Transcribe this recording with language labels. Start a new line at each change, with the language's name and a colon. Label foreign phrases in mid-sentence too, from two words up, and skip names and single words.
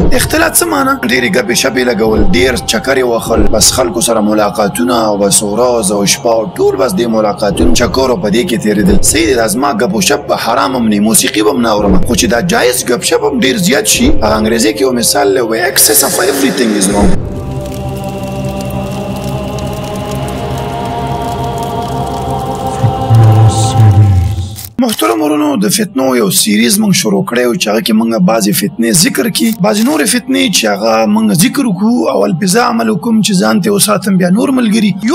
Pashto: اختلاط څه معنی؟ ډېرې ګپې شپې لګول، ډېر چکرې وهل، بس خلکو سره ملاقاتونه او بس ورځ او شپه او ټول بس دې ملاقاتونه چکر په دې کې تېرېدل. صحیح دی، زما ګپ و شپ به حرام هم نه، موسیقي به هم نه اورم، خو چې دا جایز ګپ شپ هم ډېر زیات شي. انګریزي کې یو مثال دی، وایي
English: excess of everything is wrong.
Pashto: محترم ورونو، د فتنو یو سیریز مونږ شروع کړی و چې هغه کې مونږ بعضې فتنې ذکر کړي، بعضې نورې فتنې چې هغه مونږ ذکر وکړو او البزه عمل وکړم چې ځان ته وساتم بیا نور ملګري.